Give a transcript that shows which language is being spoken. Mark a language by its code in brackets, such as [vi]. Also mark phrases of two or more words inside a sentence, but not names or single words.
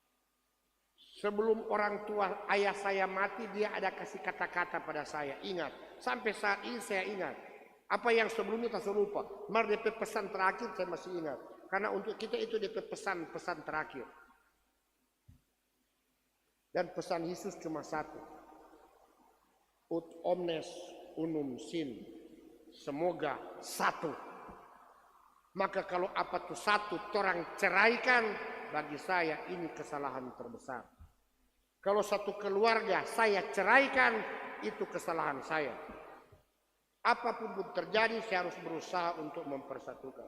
[id] Sebelum orang tua ayah saya mati, dia ada kasih kata-kata pada saya. Ingat, Sampai saat ini saya ingat. Apa yang sebelumnya tak lupa. Mari DP pesan terakhir saya masih ingat. Karena untuk kita itu DP pesan-pesan terakhir. Dan pesan Yesus cuma satu. [la] Ut omnes unum sin. [id] Semoga satu. Maka kalau apa tuh satu orang ceraikan, bagi saya ini kesalahan terbesar. Kalau satu keluarga saya ceraikan, itu kesalahan saya. Apapun pun terjadi, saya harus berusaha untuk mempersatukan.